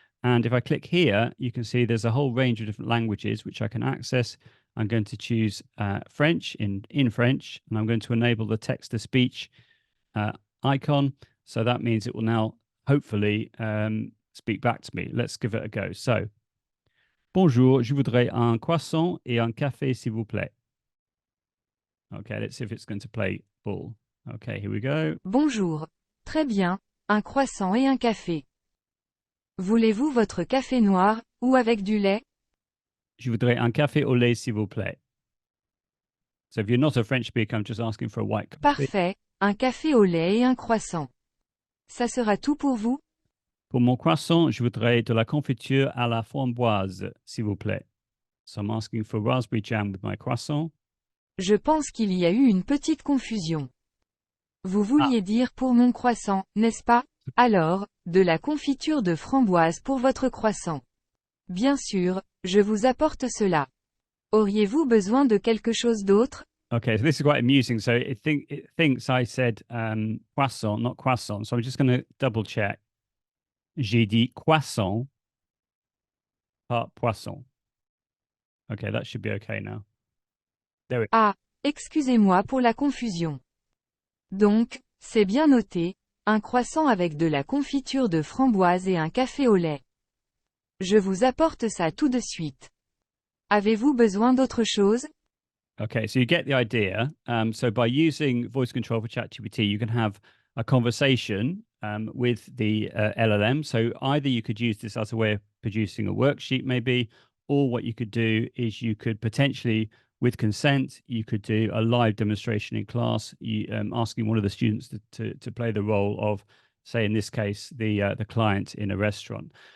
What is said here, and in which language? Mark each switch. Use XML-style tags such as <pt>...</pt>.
<en>And if I click here, you can see there's a whole range of different languages which I can access. I'm going to choose French in French, and I'm going to enable the text-to-speech icon. So that means it will now hopefully speak back to me. Let's give it a go.</en> <fr>So, bonjour, je voudrais un croissant et un café, s'il vous plaît.</fr> <en>Okay, let's see if it's going to play ball. Okay, here we go.</en> <fr>Bonjour. Très bien. Un croissant et un café. Voulez-vous votre café noir, ou avec du lait? Je voudrais un café au lait, s'il vous plaît.</fr> <en>So if you're not a French speaker, I'm just asking for a white coffee.</en> <fr>Parfait. Un café au lait et un croissant. Ça sera tout pour vous? Pour mon croissant, je voudrais de la confiture à la framboise, s'il vous plaît.</fr> <en>So I'm asking for raspberry jam with my croissant.</en> <fr>Je pense qu'il y a eu une petite confusion. Vous vouliez dire pour mon croissant, n'est-ce pas? Alors, de la confiture de framboise pour votre croissant. Bien sûr, je vous apporte cela. Auriez-vous besoin de quelque chose d'autre?</fr> <en>Okay, so this is quite amusing. So it thinks I said croissant, not croissant. So I'm just going to double check.</en> <fr>J'ai dit croissant, pas poisson.</fr> <en>Okay, that should be okay now. There we go.</en> <fr>Ah, excusez-moi pour la confusion. Donc, c'est bien noté, un croissant avec de la confiture de framboise et un café au lait. Je vous apporte ça tout de suite. Avez-vous besoin d'autre chose?</fr> <en>Okay, so you get the idea. So by using voice control for ChatGPT, you can have a conversation with the LLM. So either you could use this as a way of producing a worksheet, maybe, or what you could do is you could potentially, with consent, you could do a live demonstration in class, asking one of the students to play the role of, say, in this case, the client in a restaurant.</en>